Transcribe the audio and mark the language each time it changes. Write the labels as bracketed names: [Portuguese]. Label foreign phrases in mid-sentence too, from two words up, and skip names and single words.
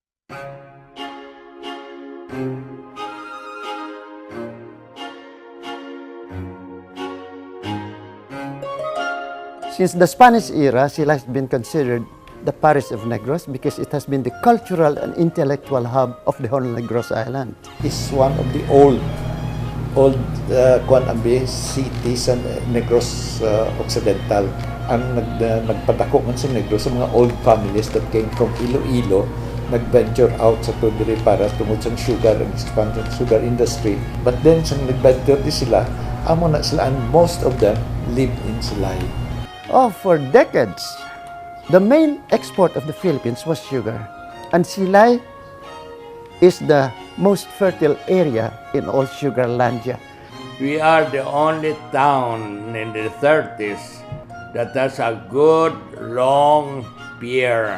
[English] Since the Spanish era, Silay has been considered the Paris of Negros because it has been the cultural and intellectual hub of the whole Negros Island. It's one of the old cities sa Negros Occidental. [Hiligaynon] Ang nagpadako man sa Negros sa mga [English] old families that came from Iloilo, [Hiligaynon] nag-venture out sa Tubiri para tungod sa [English] sugar and expansion sugar industry. But then, [Hiligaynon] sa nag-venture di sila, amo na sila, [English] and most of them live in Silay. Oh, for decades, the main export of the Philippines was sugar. And Silay is the most fertile area in all Sugarlandia. We are the only town in the 30s that has a good, long pier.